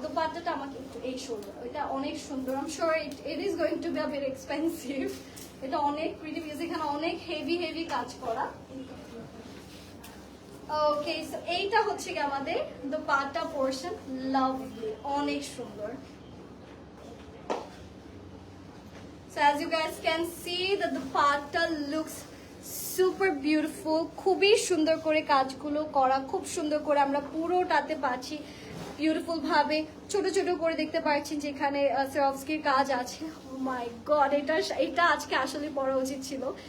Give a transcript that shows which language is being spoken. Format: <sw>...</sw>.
<bn>দোপাট্টাটা আমাকে একটু এই সুন্দর, এটা অনেক সুন্দর।</bn> <en>I am sure it is going to be a very expensive.</en> <bn>এটা অনেক প্রিটি পিস, এখানে অনেক হেভি কাজ করা। ওকে, সো এইটা হচ্ছে কি আমাদের দোপাট্টা পোরশন। লাভলি, অনেক সুন্দর।</bn> <en>So as you guys can see, the dupatta looks super beautiful.</en> <bn>খুবই সুন্দর করে কাজগুলো করা, খুব সুন্দর করে আমরা পুরোটাতে পাচ্ছি বিউটিফুল ভাবে। ছোট ছোট করে দেখতে পাচ্ছেন যেখানে সরফস্কির কাজ আছে। Oh my god, এটা আজকে আসলে পরা উচিত ছিল।</bn>